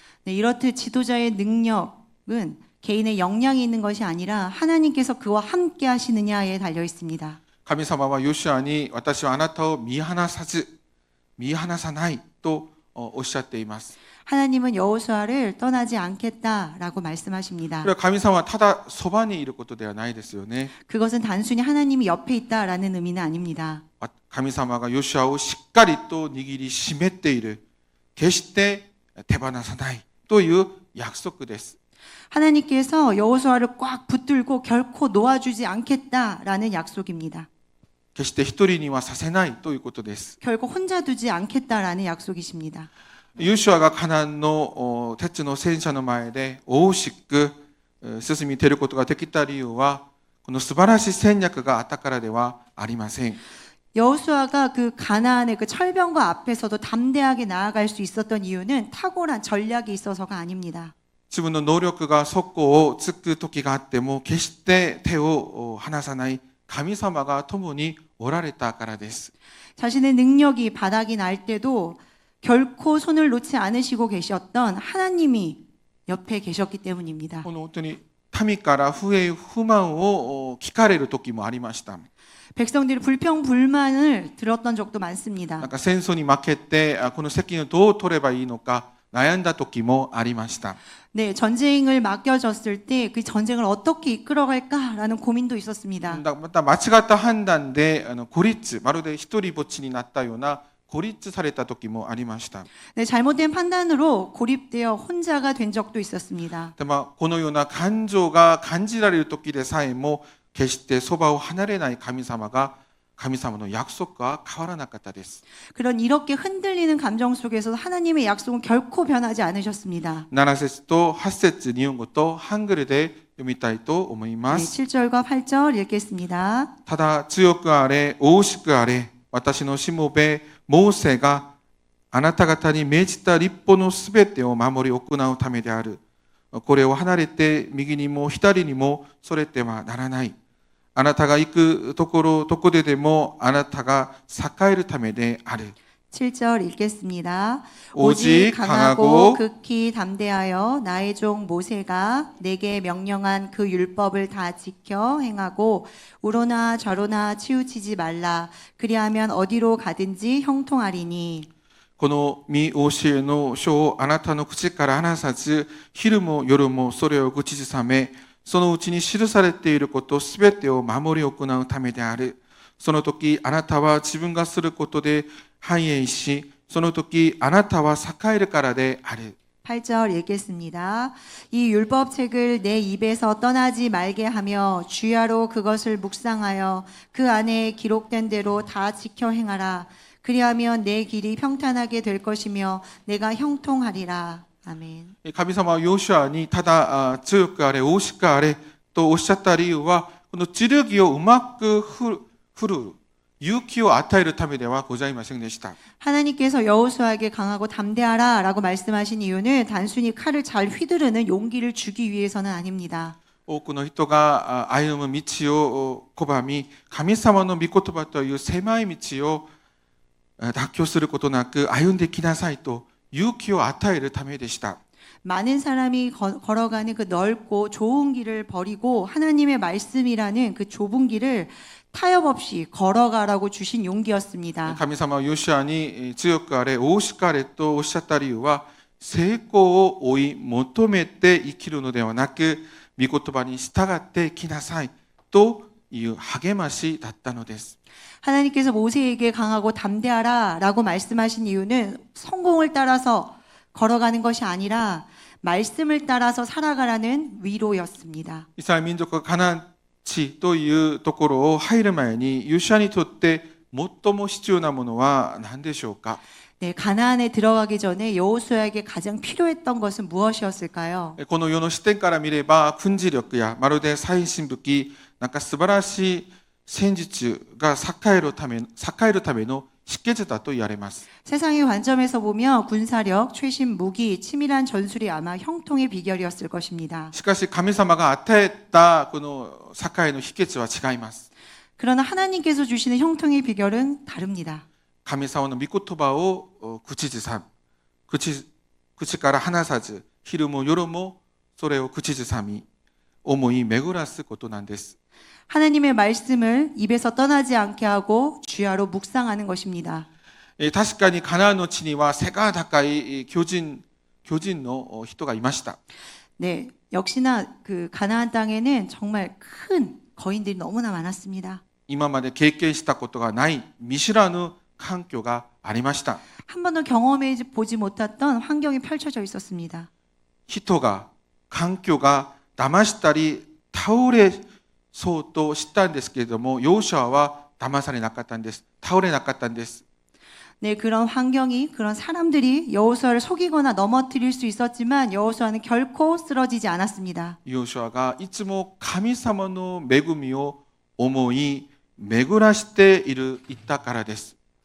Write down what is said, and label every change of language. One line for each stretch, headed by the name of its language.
Korean: 네, 이렇듯 지도자의 능력은 개인의 역량이 있는 것이 아니라 하나님께서 그와 함께 하시느냐에 달려 있습니다.
Japanese: 神様はヨシュアに私はあなたを見放さないとおっしゃっています。
Korean: 하나님은 여호수아를 떠나지 않겠다라고 말씀하십니다.
Japanese: これは神様はただそばにいることではないですよね。
Korean: 그것은 단순히 하나님이 옆에 있다라는 의미는 아닙니다.
Japanese: 神様がヨシュアをしっかりと握りしめている、決して手放さないという約束です。
Korean: 하나님께서 여호수아를 꽉 붙들고 결코 놓아주지 않겠다라는 약속입니다.
Japanese: 決して一人にはさせないということです。
Korean: 결코 혼자 두지 않겠다라는 약속이십니다.
Japanese: ヨシュアがカナンの鉄の戦車の前で大しく進み出ることができた理由は、この素晴らしい戦略があったからではありません。
Korean: 여호수아가 그 가나안의 그 철병과 앞에서도 담대하게 나아갈 수 있었던 이유는 탁월한 전략이 있어서가 아닙니다.
Japanese: 自分の能力が底をつく時があっても決して手を離さない神様が共におられたからです。
Korean: 자신의 능력이 바닥이 날 때도 결코 손을 놓지 않으시고 계셨던 하나님이 옆에 계셨기 때문입니다.
Japanese: この本当に民から不平不満を聞かれる時もありました。
Korean: 백성들이 불평불만을 들었던 적도 많습니다.
Japanese: なんか戦争に負けてこの責任をどう取ればいいのか悩んだ時もありました。
Korean: 네, 전쟁을 맡겨졌을 때 그 전쟁을 어떻게 이끌어갈까라는 고민도 있었습니다.
Japanese: また間違った判断で孤立、まるで一人ぼっちになったような孤立された時もありました。
Korean: 네, 잘못된 판단으로 고립되어 혼자가 된 적도 있었습니다.
Japanese: でこのような感情が感じられる時でさえも決してそばを離れない神様が神様の約束は変わらなかったです。
Korean: 그런 이렇게 흔들리는 감정 속에서 하나님의 약속은 결코 변하지 않으셨습니다.
Japanese: 7節と8節日本語とハングルで読みたいと思いま 네, す。
Korean: 7절과 8절 읽겠습니다.
Japanese: ただ強くあれ、大しくあれ、私のしもべ、モーセがあなた方に命じた律法のすべてを守り行うためである。これを離れて右にも左にもそれてはならない。あなたが行くところ、どこででもあなたが栄えるためである。
Korean: 7절 읽겠습니다. 오직 오직 강하고 극히 담대하여 나의 종 모세가 내게 명령한 그 율법을 다 지켜 행하고 우로나 저로나 치우치지 말라. 그리하면 어디로 가든지 형통하리니.
Japanese: この見教えの書をあなたの口から離さず、昼も夜もそれを口ずさめ、そのうちに記されていることすべてを守り行うためである。その時あなたは自分がすることで繁栄し、その時あなたは栄えるからである。
Korean: 8절 읽겠습니다. 이 율법책을 내 입에서 떠나지 말게 하며 주야로 그것을 묵상하여 그 안에 기록된 대로 다 지켜 행하라. 그리하면 내 길이 평탄하게 될 것이며 내가 형통하리라. 아멘.
Japanese: 神様はヨシュアにただ強くあれ、大しくあれとおっしゃった理由は、この剣をうまく振る勇気を与えるためではございませんでした。
Korean: 하나님께서 여호수아에게 강하고 담대하라라고 말씀하신 이유는 단순히 칼을 잘 휘두르는 용기를 주기 위해서는 아닙니다.
Japanese: 多くの人が歩む道を拒み、神様の御言葉という狭い道を妥協することなく歩んできなさいと勇気を与えるためでした。
Korean: 많은 사람이 걸어가는 그 넓고 좋은 길을 버리고 하나님의 말씀이라는 그 좁은 길을 타협 없이 걸어가라고 주신 용기였습니다.
Japanese: 神様はヨシュアに強くあれ、大しくあれとおっしゃった理由は、成功を追い求めて生きるのではなく、御言葉に従ってきなさいという励ましだったのです。
Korean: 하나님께서 모세에게 강하고 담대하라라고 말씀하신 이유는 성공을 따라서 걸어가는 것이 아니라 말씀을 따라서 살아가라는 위로였습니다.
Japanese: イスラエル民族がカナン地というところを入る前に、ヨシュアにとって最も必要なものは何でしょうか。
Korean: 네, 가나안에 들어가기 전에 여호수아에게 가장 필요했던 것은 무엇이었을까요?
Japanese: この世の視点から見れば、軍事力やまるで最新武器、なんか素晴らしい戦術が栄えるための秘訣だと言われます。
Korean: 세상의 관점에서 보면 군사력, 최신 무기, 치밀한 전술이 아마 형통의 비결이었을 것입니다.
Japanese: しかし神様が与えたこの栄の秘訣は違います。
Korean: 그러나 하나님께서 주시는 형통의 비결은 다릅니다.
Japanese: 神様の御言葉を口ずさむ。口から離さず、昼も夜もそれを口ずさみ、思い巡らすことなんです。
Korean: 하나님의 말씀을 입에서 떠나지 않게 하고 주야로 묵상하는 것입니다.
Japanese: 確かにカナンの地には背が高い巨人の人がいました。
Korean: 네, 역시나 그 가나안 땅에는 정말 큰 거인들이 너무나 많았습니다.
Japanese: 今まで経験したことがない見知らぬ環境がありました。
Korean: 한 번도 경험해 보지 못했던 환경이 펼쳐져 있었습니다.
Japanese: 人が、環境が騙したり倒れそうとしたんですけれども、ヨシュアは騙されなかったんです。倒れなかったんです。
Korean: 네, 그런 환경이, 그런 사람들이 여호수아를 속이거나 넘어뜨릴 수 있었지만 여호수아는 결코 쓰러지지 않았습니다.
Japanese: ヨシュアがいつも神様の恵みを思い巡らしていたからです。